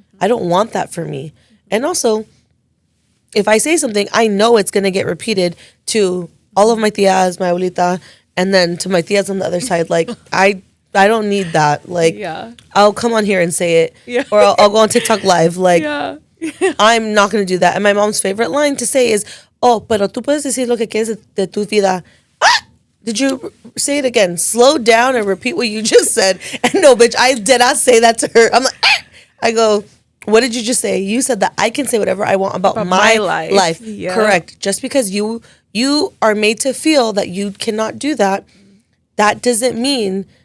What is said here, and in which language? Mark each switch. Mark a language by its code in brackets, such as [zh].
[en] I don't want that for me. And also, if I say something, I know it's going to get repeated to all of my tias, my abuelita, and then to my tias on the other side. Like, I don't need that. Like, I'll come on here and say it. Or I'll go on TikTok live. Like, I'm not going to do that. And my mom's favorite line to say is, oh, [es] pero tú puedes decir lo que quieres de tu vida. [en] Ah! Did you say it again? Slow down and repeat what you just said. And no, bitch, I did not say that to her. I'm like, ah! I go, what did you just say? You said that I can say whatever I want about my life. Yeah. Correct. Just because you are made to feel that you cannot do that, that doesn't mean